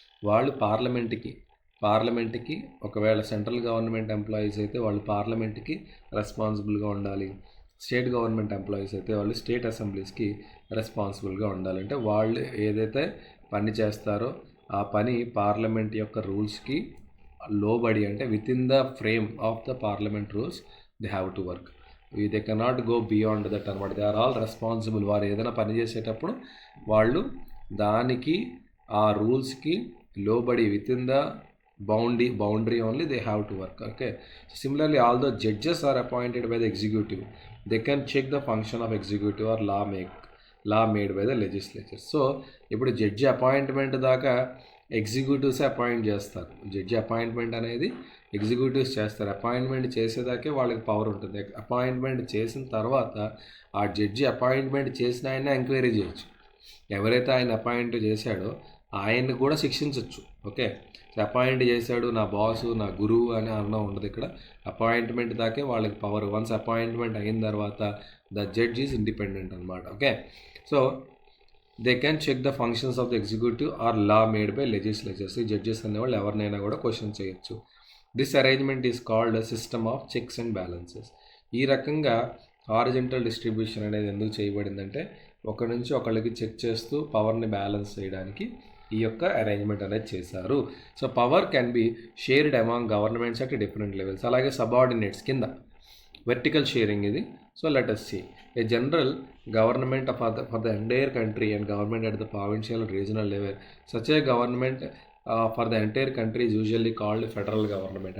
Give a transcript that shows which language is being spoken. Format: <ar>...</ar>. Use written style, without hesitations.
<te>వాళ్ళు పార్లమెంట్కి ఒకవేళ సెంట్రల్ గవర్నమెంట్ ఎంప్లాయీస్ అయితే వాళ్ళు పార్లమెంట్కి రెస్పాన్సిబుల్గా ఉండాలి, స్టేట్ గవర్నమెంట్ ఎంప్లాయీస్ అయితే వాళ్ళు స్టేట్ అసెంబ్లీస్కి రెస్పాన్సిబుల్గా ఉండాలంటే వాళ్ళు ఏదైతే పని చేస్తారో ఆ పని పార్లమెంట్ యొక్క రూల్స్కి లోబడి, అంటే</te> <en>Within the frame of the parliament rules they have to work. They cannot go beyond that</en> <te>అనమాట.</te> <en>They are all responsible.</en> <te>వారు ఏదైనా పని చేసేటప్పుడు వాళ్ళు దానికి ఆ రూల్స్కి లోబడి</te> <en>Within the boundary only they have to work. Okay, so similarly although judges are appointed by the executive, they can check the function of executive or law made by the legislature.</en> <te>So ఇప్పుడు judge appointment దాకా executives appoint చేస్తారు. Judge appointment అనేది executives చేస్తారు. Appointment చేసేదాకే వాళ్ళకి power ఉంటుంది. Appointment చేసిన తర్వాత ఆ జడ్జి అపాయింట్మెంట్ చేసిన ఆయన ఎంక్వైరీ చేయొచ్చు. ఎవరైతే ఆయన అపాయింట్ చేశాడో ఆయన్ని కూడా శిక్షించవచ్చు. ఓకే, అపాయింట్ చేశాడు నా బాసు నా గురువు అని అన్న ఉండదు. ఇక్కడ అపాయింట్మెంట్ దాకే వాళ్ళకి పవర్. వన్స్ అపాయింట్మెంట్ అయిన తర్వాత</te> <en>the judge is independent</en> <te>అనమాట.</te> <en>Okay, so they can check the functions of the executive or law made by legislatures.</en> <te>ఈ జడ్జెస్ అనేవాళ్ళు ఎవరినైనా కూడా క్వశ్చన్ చేయొచ్చు.</te> <en>This arrangement is called system of checks and balances.</en> <te>ఈ రకంగా హారిజంటల్ డిస్ట్రిబ్యూషన్ అనేది ఎందుకు చేయబడిందంటే ఒకరి నుంచి ఒకళ్ళకి చెక్ చేస్తూ పవర్ని బ్యాలెన్స్ చేయడానికి ఈ యొక్క అరేంజ్మెంట్ అనేది చేశారు.</te> <en>So power can be shared among governments at different levels.</en> <te>అలాగే సబార్డినేట్స్ కింద వెర్టికల్ షేరింగ్ ఇది.</te> <en>So let us see a general government for the entire country and government at the provincial and regional level. Such a government for the entire country is usually called federal government.</en>